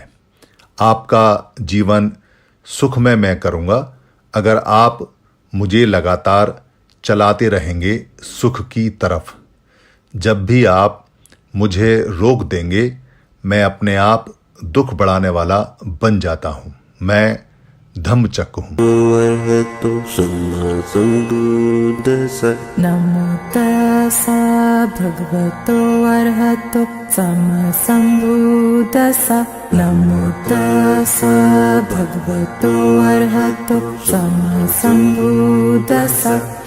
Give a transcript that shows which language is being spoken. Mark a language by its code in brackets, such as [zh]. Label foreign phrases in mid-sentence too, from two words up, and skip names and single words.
[hi] आपका जीवन सुखमय मैं करूँगा अगर आप मुझे लगातार चलाते रहेंगे सुख की तरफ। जब भी आप मुझे रोक देंगे, मैं अपने आप दुख बढ़ाने वाला बन जाता हूँ। मैं धम्मचक्र हूँ। [pi] नमो तस्सा भगवतो अरहतो सम्मा सम्बुद्दस्सा। नमो तस्सा भगवतो अरहतो सम्मा सम्बुद्दस्सा।